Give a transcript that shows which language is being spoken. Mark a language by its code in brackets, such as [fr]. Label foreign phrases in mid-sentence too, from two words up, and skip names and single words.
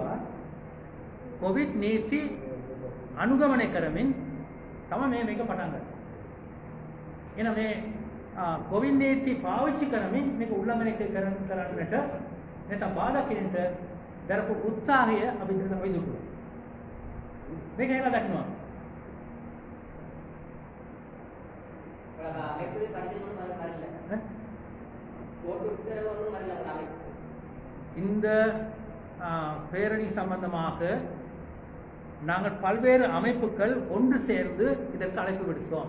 [si] කොවිඩ් නීති අනුගමනය කරමින් තමයි මේක පටන් ගත්තේ. එහෙනම් මේ කොවිඩ් නීති පාවිච්චි කරමින් මේක උල්ලංඝනය කරන්නට නැත්නම් බාධා කිරීමට දරපු උත්සාහය අපි දුටුවා. මේක එහෙම දක්වනවා. [ta] இந்த பேரணி சம்பந்தமாக நாங்கள் பல்வேறு அமைப்புகள் ஒன்று சேர்ந்து இதற்கு அழைப்பு விடுத்தோம்.